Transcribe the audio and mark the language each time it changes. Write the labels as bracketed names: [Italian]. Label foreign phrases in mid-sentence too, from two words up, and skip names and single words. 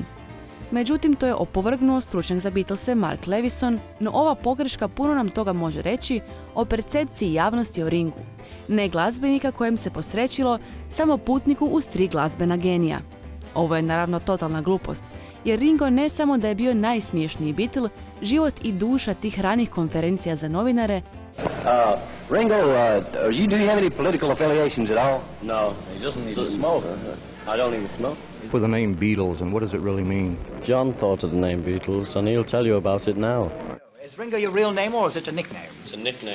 [Croatian] Međutim, to je opovrgnuo stručnjak za Beatlese Mark Levison, no ova pogreška puno nam toga može reći o percepciji javnosti o Ringu. Ne glazbenika kojem se posrećilo, samo putniku uz 3 glazbena genija. Ovo je naravno totalna glupost, jer Ringo ne samo da je bio najsmiješniji Beatle, život i duša tih ranih konferencija za novinare. [English] Ringo, do you have any political affiliations at all? No, he doesn't smoke. I don't even smoke. For the name Beatles, and what does it really mean? John thought of the name Beatles, and he'll tell you about it now. Is Ringo your real name, or is it a nickname? It's a nickname.